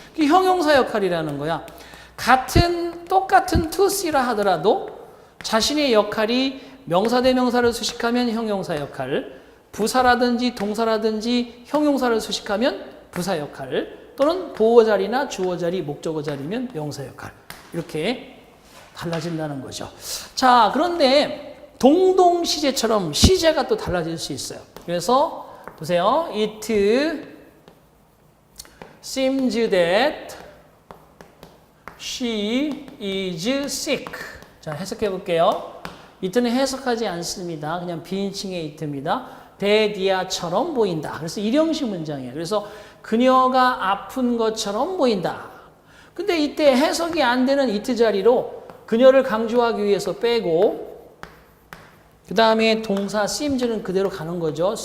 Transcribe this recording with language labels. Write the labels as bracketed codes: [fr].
[ko] 그게 형용사 역할이라는 거야. 똑같은 to see라 하더라도 자신의 역할이 명사 대 명사를 수식하면 형용사 역할, 부사라든지 동사라든지 형용사를 수식하면 부사 역할, 또는 보호 자리나 주어 자리, 목적어 자리면 명사 역할. 이렇게 달라진다는 거죠. 자, 그런데 동동 시제처럼 시제가 또 달라질 수 있어요. 그래서 보세요. [en] It seems that she is sick. [ko] 자, 해석해 볼게요. it는 해석하지 않습니다. 그냥 비인칭의 it입니다. 대디아처럼 보인다. 그래서 일형식 문장이에요. 그래서 그녀가 아픈 것처럼 보인다. 근데 이때 해석이 안 되는 it 자리로 그녀를 강조하기 위해서 빼고 그 다음에 동사 seems는 그대로 가는 거죠.